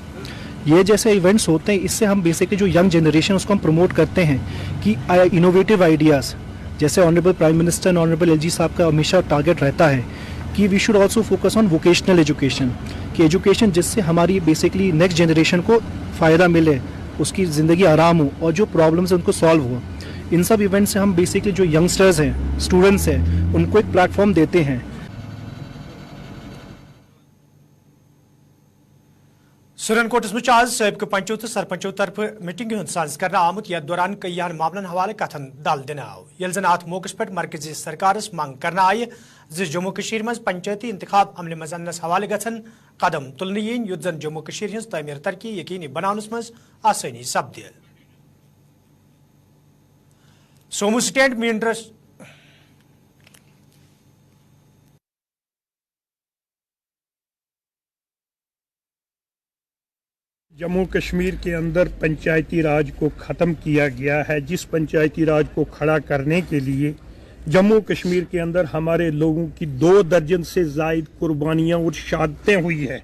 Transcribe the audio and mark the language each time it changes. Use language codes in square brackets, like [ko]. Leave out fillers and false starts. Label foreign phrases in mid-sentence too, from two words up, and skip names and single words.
[hi] ये जैसे इवेंट्स होते हैं, इससे हम बेसिकली जो [en] young generation [hi] उसको हम प्रमोट करते हैं कि [en] innovative ideas, [hi] जैसे [en] Honourable Prime Minister Honourable LG [hi] साहब का हमेशा टारगेट रहता है कि [en] we should also focus on vocational education, [hi] कि एजुकेशन जिससे हमारी बेसिकली [en] next generation [hi] को फ़ायदा मिले, उसकी ज़िंदगी आराम हो और जो प्रॉब्लम्स हैं उनको सॉल्व हो। इन सब इवेंट से हम बेसिकली जो यंगस्टर्स हैं, स्टूडेंट्स हैं, उनको एक प्लेटफॉर्म देते हैं। [ks] सुरन कोटस में आज सबक पंचों तो सरपंचों तरफ मीटिंग हंद साज कर आमुत यथ दौरान कईयान मामलन हवाले कथन दल दिन आव यल जन अत मौके पे मरकजी सरकार मांग कर आय जम्मू कशीर मज पंचायती इंतखाब अमल मज अनस हवाले गन कदम तुलने यीन युद्ध जन जम्मू कशीर हज तमीर तरक्की यकीनी बनानस मज आसानी सपद सोमू स्टैंड मींड्रस [hi] जम्मू कश्मीर के अंदर पंचायती राज को ख़त्म किया गया है, जिस पंचायती राज को खड़ा करने के लिए जम्मू कश्मीर के अंदर हमारे लोगों की 2 दर्जन से ज़ायद कुर्बानियां और शहादतें हुई है।